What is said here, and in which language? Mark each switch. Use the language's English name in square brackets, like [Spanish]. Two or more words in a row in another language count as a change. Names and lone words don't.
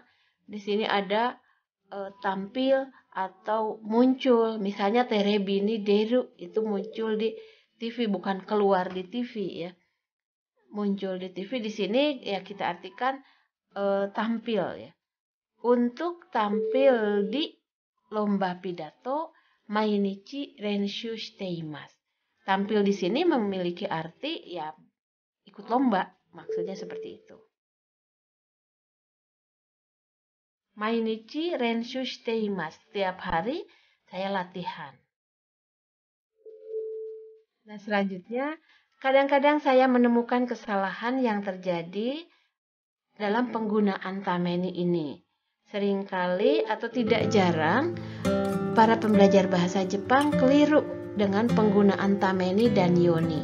[Indonesian] Di sini ada tampil atau muncul. Misalnya [Japanese] テレビに出る, [Indonesian] itu muncul di TV, bukan keluar di TV ya. Muncul di TV, di sini ya kita artikan tampil ya. Untuk tampil di lomba pidato, [Japanese] 毎日練習しています. [Indonesian] Tampil di sini memiliki arti ya ikut lomba, maksudnya seperti itu. [Japanese] 毎日練習しています. [Indonesian] Setiap hari saya latihan. Nah, selanjutnya, kadang-kadang saya menemukan kesalahan yang terjadi dalam penggunaan tameni ini. Seringkali atau tidak jarang, para pembelajar bahasa Jepang keliru dengan penggunaan tameni dan yoni.